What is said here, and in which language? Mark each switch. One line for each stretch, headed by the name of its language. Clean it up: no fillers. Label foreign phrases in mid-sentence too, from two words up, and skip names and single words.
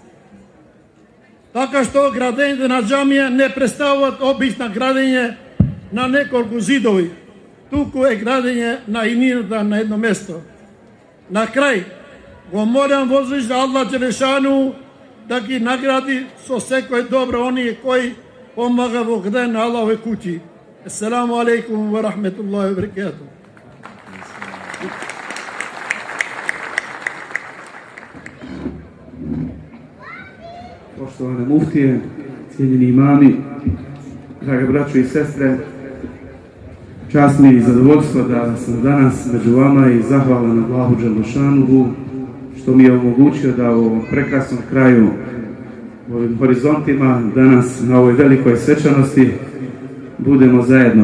Macedonian: Така што градењето на џамија не представуваат обична градење на неколку зидови, туку е градење на иднината на едно место. На крај, го молам возвишен Аллах Джелешану да ги награди со секој добро оние кои помага во градење на Аллахове куќи.
Arabic: السلام عليكم ورحمة الله وبركاته.
Bosnian: Poštovane muftije, cijenjeni imami, draga braćo i sestre, čast mi i zadovoljstvo da sam danas među vama i zahvalan Allahu Đelešanuhu što mi je omogućio da u ovom prekrasnom kraju, u ovim horizontima, danas na ovoj velikoj svečanosti budemo zajedno.